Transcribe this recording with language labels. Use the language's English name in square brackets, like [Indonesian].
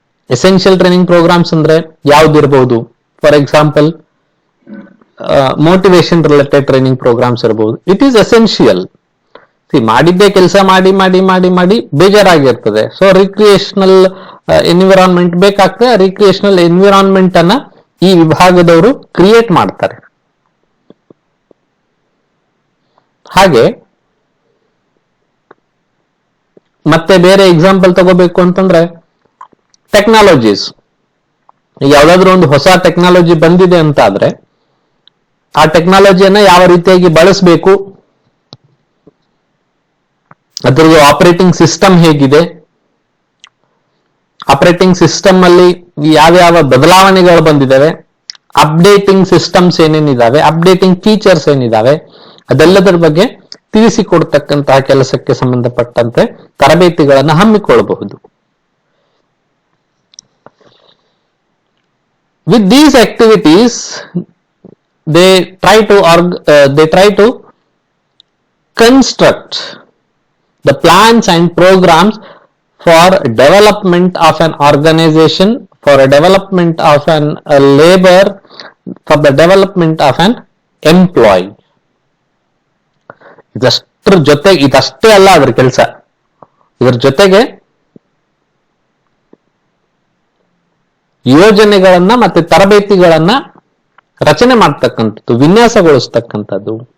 [English] Essential training programs [Kannada] ಅಂದ್ರೆ ಯಾವ್ದಿರಬಹುದು? [English] for example motivation related training programs [Kannada] ಇರಬಹುದು. [English] It is essential. [Kannada] ಮಾಡಿದ್ದೇ ಕೆಲಸ ಮಾಡಿ ಮಾಡಿ ಮಾಡಿ ಮಾಡಿ ಬೇಜಾರಾಗಿರ್ತದೆ. ಸೊ ರಿಕ್ರಿಯೇಷನಲ್ ಎನ್ವಿರಾನ್ಮೆಂಟ್ ಬೇಕಾಗ್ತದೆ. ರಿಕ್ರಿಯೇಷನಲ್ ಎನ್ವಿರಾನ್ಮೆಂಟ್ ಅನ್ನ ಈ ವಿಭಾಗದವರು ಕ್ರಿಯೇಟ್ ಮಾಡ್ತಾರೆ. ಹಾಗೆ ಮತ್ತೆ ಬೇರೆ ಎಕ್ಸಾಂಪಲ್ ತಗೋಬೇಕು ಅಂತಂದ್ರೆ ಟೆಕ್ನಾಲಜೀಸ್. ಯಾವ್ದಾದ್ರು ಒಂದು ಹೊಸ ಟೆಕ್ನಾಲಜಿ ಬಂದಿದೆ ಅಂತ ಆದ್ರೆ ಆ ಟೆಕ್ನಾಲಜಿಯನ್ನ ಯಾವ ರೀತಿಯಾಗಿ ಬಳಸಬೇಕು, ಅದರದ್ದು ಆಪರೇಟಿಂಗ್ ಸಿಸ್ಟಮ್ ಹೇಗಿದೆ, ಆಪರೇಟಿಂಗ್ ಸಿಸ್ಟಮ್ ಅಲ್ಲಿ ಯಾವ್ಯಾವ ಬದಲಾವಣೆಗಳು ಬಂದಿದ್ದಾವೆ, ಅಪ್ಡೇಟಿಂಗ್ ಸಿಸ್ಟಮ್ಸ್ ಏನೇನಿದಾವೆ, ಅಪ್ಡೇಟಿಂಗ್ ಫೀಚರ್ಸ್ ಏನಿದಾವೆ, ಅದೆಲ್ಲದರ ಬಗ್ಗೆ ತಿಳಿಸಿಕೊಡ್ತಕ್ಕಂತಹ ಕೆಲಸಕ್ಕೆ ಸಂಬಂಧಪಟ್ಟಂತೆ ತರಬೇತಿಗಳನ್ನು ಹಮ್ಮಿಕೊಳ್ಳಬಹುದು. [English] With these activities, they try to construct the plans and programs for development of an organization, for a development of a labor, for the development of an employee. [Kannada] ಇದಷ್ಟರ ಜೊತೆಗೆ ಇದಷ್ಟೇ ಅಲ್ಲ ಅದರ ಕೆಲಸ. ಇದರ ಜೊತೆಗೆ ಯೋಜನೆಗಳನ್ನ ಮತ್ತೆ ತರಬೇತಿಗಳನ್ನ ರಚನೆ ಮಾಡ್ತಕ್ಕಂಥದ್ದು, ವಿನ್ಯಾಸಗೊಳಿಸ್ತಕ್ಕಂಥದ್ದು.